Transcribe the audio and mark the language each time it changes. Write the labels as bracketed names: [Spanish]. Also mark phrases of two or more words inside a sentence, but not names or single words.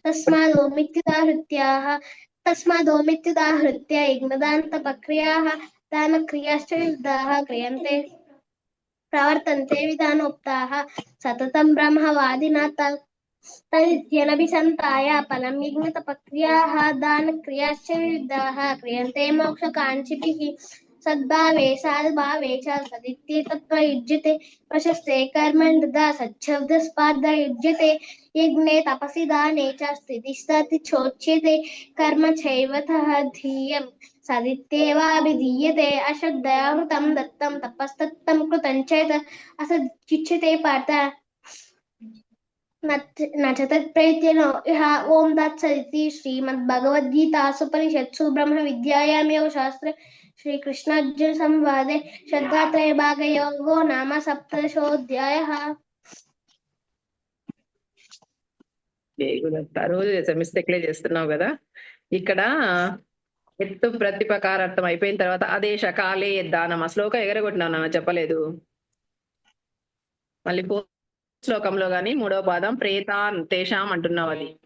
[Sanskrit] తస్మాదోమిత్యుదాహృత్య యజ్ఞదానతపక్రియాः దానక్రియాశ్చ వివిధాः క్రియంతే ప్రవర్తంతే విధానోక్తాः. సతతం బ్రహ్మవాదినా తదిత్యనభిసంతాయ ఫలం యజ్ఞతపక్రియాः దానక్రియాశ్చ వివిధాः క్రియంతే మోక్షకాంక్షిభిः. सद्भावे साधुभावे च सदित्ये तत्त्वयुज्यते प्रशस्ते कर्मणि तदा सच्छब्दस्पर्धा युज्यते यज्ञे तपसि दाने च स्थितिस्ततिचोच्यते कर्म चैवतः ध्येयं सदित्येवाभिधीयते अश्रद्धया कृतं दत्तं तपस्तत्तं कृतं चेत् असदुच्यते पार्थ न च तत्प्रयत्नो यः ॐ तत्सदिति श्रीमद्भगवद्गीतासूपनिषत्सु ब्रह्मविद्यायां योगशास्त्रे श्रीकृष्णार्जुनसंवादे श्रद्धात्रयभागयोगो नाम सप्तदशोऽध्यायः। [Telugu] జయగుదత్త రోజు చేసా మిస్టేక్లే చేస్తున్నావు కదా. ఇక్కడ ఎత్తు ప్రతిపకారార్థం అయిపోయిన తర్వాత ఆదేశ కాలే దానం ఆ శ్లోకం ఎగరగొట్టినావు నాన్న, చెప్పలేదు. మళ్ళీ శ్లోకంలో గాని 3వ పాదం ప్రేతాన్ తేషాం అంటున్నావు, అది